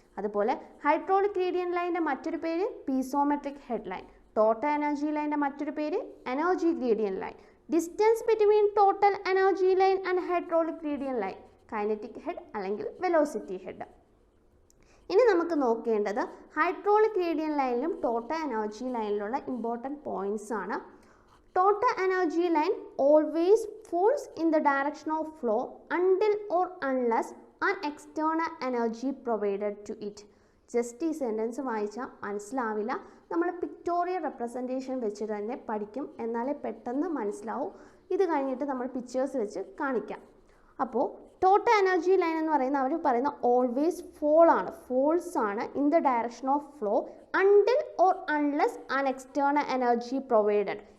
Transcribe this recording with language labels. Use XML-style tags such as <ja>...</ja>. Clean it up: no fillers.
<ml>അതുപോലെ hydraulic gradient ലൈൻ്റെ മറ്റൊരു പേര് piezometric head line. Total energy ലൈൻ്റെ മറ്റൊരു പേര് energy gradient line.</ml> <en>Distance between total energy line and hydraulic gradient line, kinetic head അല്ലെങ്കിൽ velocity head.</en> <ml>ഇനി നമുക്ക് നോക്കേണ്ടത് hydraulic gradient ലൈനിലും total energy ലൈനിലുള്ള important points ആണ്.</ml> <en>Total energy line always falls in the direction of flow until or unless an external energy provided to it.</en> <ml>Just ഈ sentence വായിച്ചാൽ മനസ്സിലാവില്ല. നമ്മൾ pictorial representation വെച്ച് തന്നെ പഠിക്കും, എന്നാലേ പെട്ടെന്ന് മനസ്സിലാവും. ഇത് കഴിഞ്ഞിട്ട് നമ്മൾ പിക്ചേഴ്സ് വെച്ച് കാണിക്കാം. അപ്പോൾ ടോട്ടൽ എനർജി ലൈൻ എന്ന് പറയുന്നത് അവർ പറയുന്ന</ml> <en>Always fall ആണ്, falls ആണ് in the direction of flow until or unless an external energy provided.</en>